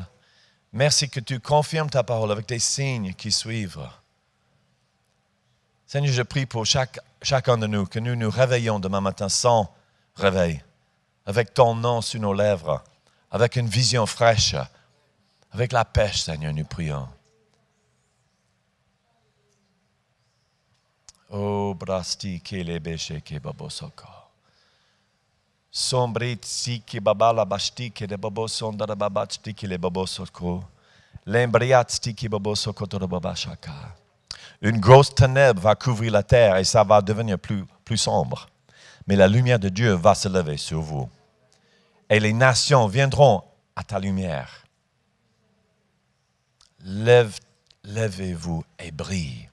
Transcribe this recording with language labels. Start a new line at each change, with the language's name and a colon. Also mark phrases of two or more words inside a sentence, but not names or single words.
French: Merci que tu confirmes ta parole avec des signes qui suivent. Seigneur, je prie pour chacun de nous, que nous nous réveillons demain matin sans réveil, avec ton nom sur nos lèvres, avec une vision fraîche, avec la pêche, Seigneur, nous prions. Oh, brasti kele beshe ke babosoko. Sombrit si ki babala bashti ke de baboson da babachti ki le babosoko. L'embriatsti ki babosoko de babashaka. Une grosse ténèbre va couvrir la terre et ça va devenir plus sombre. Mais la lumière de Dieu va se lever sur vous. Et les nations viendront à ta lumière. Levez-vous et brille.